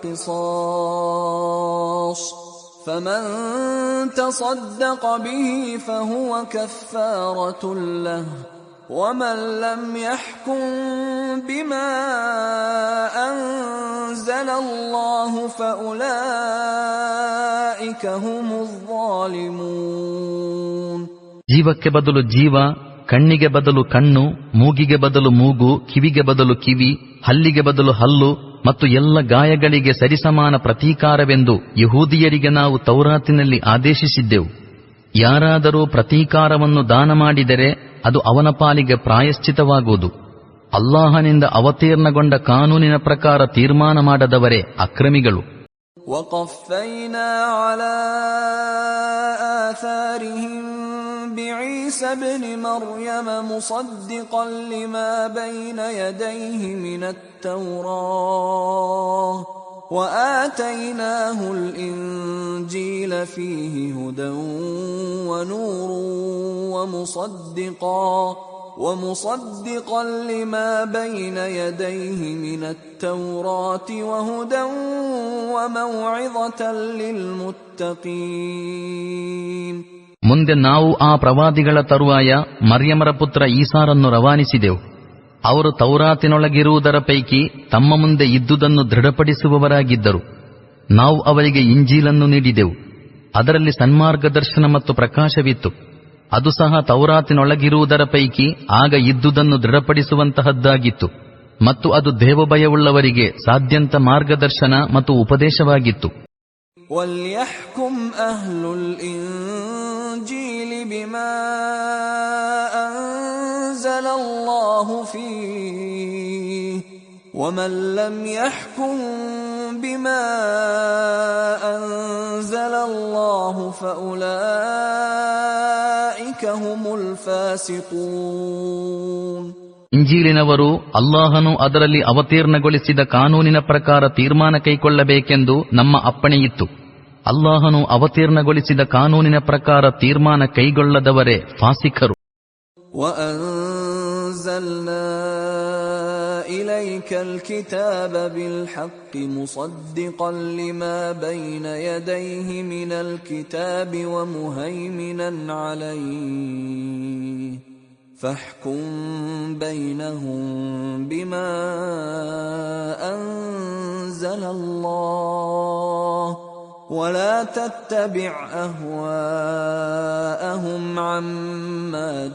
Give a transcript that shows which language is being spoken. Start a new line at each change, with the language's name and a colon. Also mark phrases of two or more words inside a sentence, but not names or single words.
Arabic: قِصَاصٌ فَمَنْ تَصَدَّقَ بِهِ فَهُوَ كَفَّارَةٌ لَهُ وَمَنْ لَمْ يَحْكُمْ بِمَا أَنزَلَ اللَّهُ فَأُولَئِكَ هُمُ الظَّالِمُونَ.
Kannada: ಜೀವಕ್ಕೆ ಬದಲು ಜೀವ, ಕಣ್ಣಿಗೆ ಬದಲು ಕಣ್ಣು, ಮೂಗಿಗೆ ಬದಲು ಮೂಗು, ಕಿವಿಗೆ ಬದಲು ಕಿವಿ, ಹಲ್ಲಿಗೆ ಬದಲು ಹಲ್ಲು ಮತ್ತು ಎಲ್ಲ ಗಾಯಗಳಿಗೆ ಸರಿಸಮಾನ ಪ್ರತೀಕಾರವೆಂದು ಯಹೂದಿಯರಿಗೆ ನಾವು ತೌರಾತಿನಲ್ಲಿ ಆದೇಶಿಸಿದ್ದೆವು. ಯಾರಾದರೂ ಪ್ರತೀಕಾರವನ್ನು ದಾನ ಮಾಡಿದರೆ ಅದು ಅವನ ಪಾಲಿಗೆ ಪ್ರಾಯಶ್ಚಿತವಾಗುವುದು. ಅಲ್ಲಾಹನಿಂದ ಅವತೀರ್ಣಗೊಂಡ ಕಾನೂನಿನ ಪ್ರಕಾರ ತೀರ್ಮಾನ ಮಾಡದವರೇ ಅಕ್ರಮಿಗಳು.
Arabic: وقفينا على آثارهم بعيسى ابن مريم مصدقا لما بين يديه من التوراة وآتيناه الإنجيل فيه هدى ونور ومصدقا لما بين يديه من التوراة وهدى وموعظة للمتقين.
Kannada: ಮುಂದೆ ನಾವು ಆ ಪ್ರವಾದಿಗಳ ತರುವಾಯ ಮರ್ಯಮರ ಪುತ್ರ ಈಸಾರನ್ನು ರವಾನಿಸಿದೆವು. ಅವರು ತೌರಾತಿನೊಳಗಿರುವುದರ ಪೈಕಿ ತಮ್ಮ ಮುಂದೆ ಇದ್ದುದನ್ನು ದೃಢಪಡಿಸುವವರಾಗಿದ್ದರು. ನಾವು ಅವರಿಗೆ ಇಂಜೀಲನ್ನು ನೀಡಿದೆವು. ಅದರಲ್ಲಿ ಸನ್ಮಾರ್ಗದರ್ಶನ ಮತ್ತು ಪ್ರಕಾಶವಿತ್ತು. ಅದು ಸಹ ತೌರಾತಿನೊಳಗಿರುವುದರ ಪೈಕಿ ಆಗ ಇದ್ದುದನ್ನು ದೃಢಪಡಿಸುವಂತಹದ್ದಾಗಿತ್ತು ಮತ್ತು ಅದು ದೇವಭಯವುಳ್ಳವರಿಗೆ ಸಾಧ್ಯಂತ ಮಾರ್ಗದರ್ಶನ ಮತ್ತು ಉಪದೇಶವಾಗಿತ್ತು.
Arabic: وَلْيَحْكُمْ أَهْلُ الْإِنْجِيلِ بِمَا أَنْزَلَ اللَّهُ فِيهِ وَمَنْ لَمْ يَحْكُمْ بِمَا أَنْزَلَ اللَّهُ فَأُولَئِكَ هُمُ الْفَاسِقُونَ.
Kannada: ಇಂಜೀಲಿನವರು ಅಲ್ಲಾಹನು ಅದರಲ್ಲಿ ಅವತೀರ್ಣಗೊಳಿಸಿದ ಕಾನೂನಿನ ಪ್ರಕಾರ ತೀರ್ಮಾನ ಕೈಗೊಳ್ಳಬೇಕೆಂದು ನಮ್ಮ ಅಪ್ಪಣೆಯಿತ್ತು. ಅಲ್ಲಾಹನು ಅವತೀರ್ಣಗೊಳಿಸಿದ ಕಾನೂನಿನ ಪ್ರಕಾರ ತೀರ್ಮಾನ ಕೈಗೊಳ್ಳದವರೇ ಫಾಸಿಕರು.
Arabic: وَأَنزَلْنَا إِلَيْكَ الْكِتَابَ بِالْحَقِّ مُصَدِّقًا لِمَا بَيْنَ يَدَيْهِ مِنَ الْكِتَابِ وَمُهَيْمِنًا عَلَيْهِ فاحكم بينهم بما أنزل الله ولا تتبع أهواءهم عما